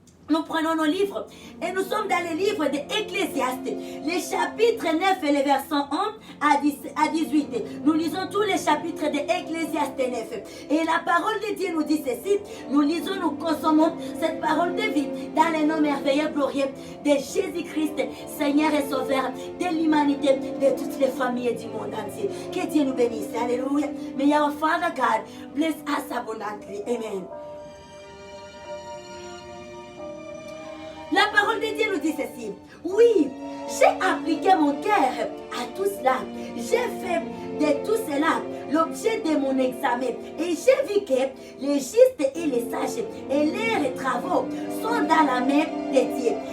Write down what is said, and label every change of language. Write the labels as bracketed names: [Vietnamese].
[French] Nous prenons nos livres et nous sommes dans le livre d'Ecclésiaste, les chapitres 9 et les versets 1 à 18. Nous lisons tous les chapitres d'Ecclésiaste 9. Et la parole de Dieu nous dit ceci, nous lisons, nous consommons cette parole de vie dans le nom merveilleux, glorieux de Jésus-Christ, Seigneur et Sauveur de l'humanité, de toutes les familles du monde entier. Que Dieu nous bénisse. Alléluia. [English] May our Father God bless us abundantly. [French] Amen. La parole de Dieu nous dit ceci. Oui, j'ai appliqué mon cœur à tout cela. J'ai fait de tout cela l'objet de mon examen. Et j'ai vu que les justes et les sages et leurs travaux sont dans la main de Dieu.